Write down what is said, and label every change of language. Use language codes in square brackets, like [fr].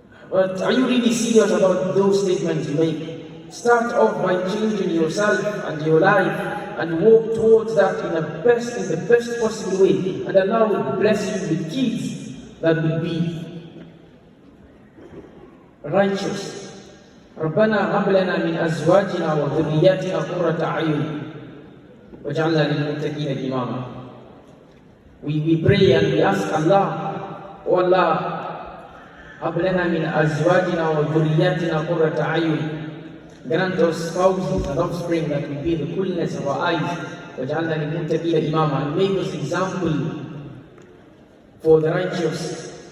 [en] But are you really serious about those statements you make? Start off by changing yourself and your life and walk towards that in the best possible way. And Allah will bless you with kids that will be righteous. [ar] ربنا هب لنا من أزواجنا وذرياتنا قرة أعين وجعلنا للمتقين إماما. [en] We pray and we ask Allah, oh Allah, [ar] هب لنا من أزواجنا وذرياتنا قرة أعين. [en] Grant us spouses and offspring that will be the coolness of our eyes. [ar] وجعلنا للمتقين إماما. [en] And make us example for the righteous.